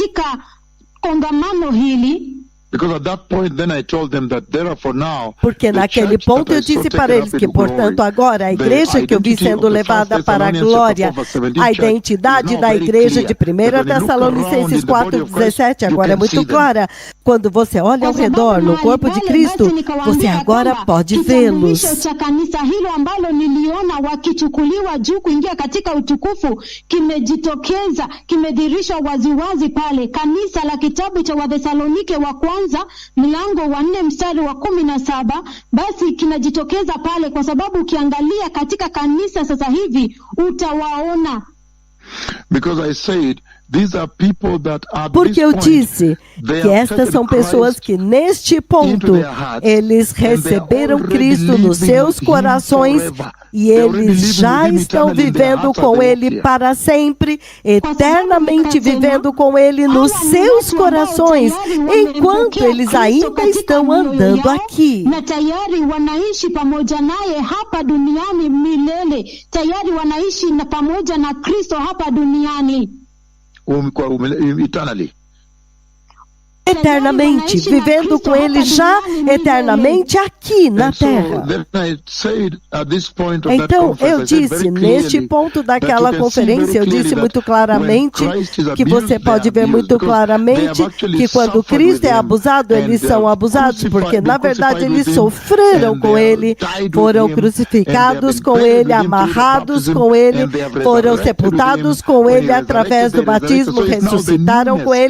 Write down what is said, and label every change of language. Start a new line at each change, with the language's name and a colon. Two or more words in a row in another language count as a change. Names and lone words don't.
Portuguese: Porque naquele ponto eu disse para eles que, portanto, agora a igreja que eu vi sendo levada para a glória, a identidade da igreja de 1 Tessalonicenses 4:17, agora é muito clara. Quando você olha ao redor no corpo de Cristo, você agora pode vê-los.
Swahili: Mlango wa 4 mstari wa 17, basi kinajitokeza pale, kwa sababu ukiangalia katika kanisa sasa hivi utawaona.
English: Because I said, these are people that are
Portuguese: Porque eu disse que estas são pessoas que neste ponto eles receberam Cristo nos seus corações e eles já estão vivendo com Ele para sempre, eternamente vivendo com Ele nos seus corações, enquanto eles ainda estão andando aqui.
Swahili: Na tayari wanaishi pamoja naye hapa duniani milele, tayari wanaishi na pamoja na Kristo hapa duniani.
Portuguese: Eternamente, vivendo com Ele já eternamente aqui na terra. Então, eu disse, neste ponto daquela conferência, eu disse muito claramente, que você pode ver muito claramente, que quando Cristo é abusado, eles são abusados, porque na verdade eles sofreram com Ele, foram crucificados com Ele, amarrados com Ele, foram sepultados com Ele através do batismo, ressuscitaram com eles.